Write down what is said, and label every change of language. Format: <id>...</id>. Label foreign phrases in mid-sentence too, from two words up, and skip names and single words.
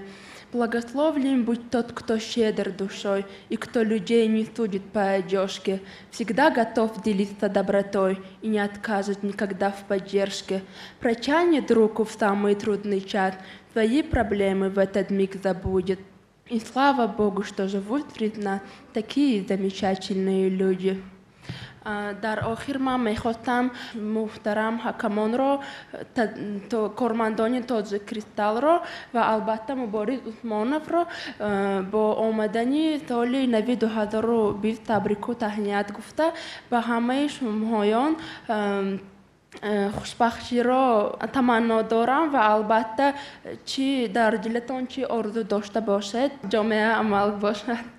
<ru>Благословлен будь тот, кто щедр душой, и кто людей не судит по одежке, всегда готов делиться добротой и не откажет никогда в поддержке. Протянет руку в самый трудный час, свои проблемы в этот миг забудет. И слава Богу, что живут среди нас такие замечательные люди.</ru> <tg>Дар охир ман мехостам муҳтарам ҳакамон ро кормандони Тоҷ Кристалл ро ва албатта Мубориз Усмонов ро бо омадани соли нави 2020 табрик ва таҳният гуфта ва ҳамаи шумоҳоён хушбахтӣ ро таманно дорам ва албатта чӣ дар дилатон чӣ орзу дошта бошад ҷомаи амал бошад.</tg>